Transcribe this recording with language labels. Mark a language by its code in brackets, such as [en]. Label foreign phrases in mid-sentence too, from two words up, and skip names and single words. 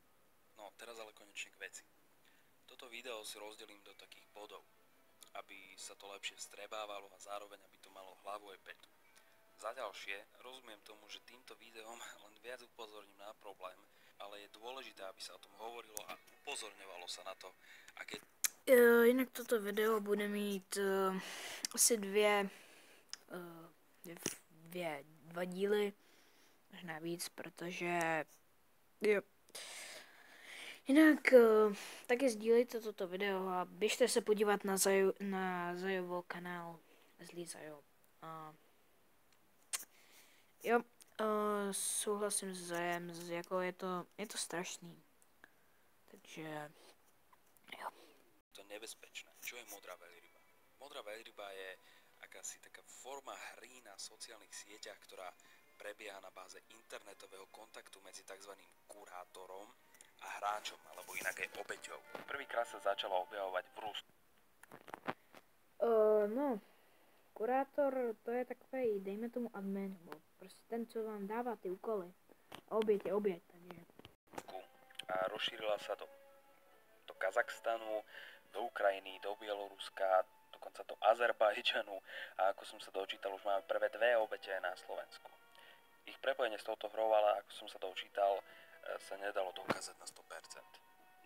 [sk] No, teraz ale konečne k veci. Toto video si rozdelím do takých bodov, aby sa to lepšie vstrebávalo a zároveň aby to malo hlavu aj petu. Za ďalšie, rozumiem tomu, že týmto videom len viac upozorním na problém, ale je dôležité, aby sa o tom hovorilo a upozorňovalo sa na to, aké... [cs] Jinak toto video bude mít asi dva díly, možná víc, protože jo. Jinak taky sdílejte toto video a běžte se podívat na Zajovo kanál Zlý Zajo. Jo, souhlasím s Zajem, jako je to strašný. Takže jo. [sk] To nebezpečné. Čo je modrá veľryba? Modrá veľryba je akási taká forma hry na sociálnych sieťach, ktorá prebieha na báze internetového kontaktu medzi tzv. Kurátorom a hráčom, alebo inak aj obeťou. Prvýkrát sa začala objavovať v Rusku. No, [cs] kurátor to je takovej, dejme tomu admin, nebo prostě ten, co vám dává ty úkoly. A oběť je oběť, takže... [sk] A rozšírila sa do Kazachstanu, do Ukrajiny, do Bieloruska, dokonca do Azerbajdžanu a ako som sa dočítal, už máme prvé 2 obete na Slovensku. Ich prepojenie s touto hrou, ale ako som sa dočítal, sa nedalo dokázať na 100%.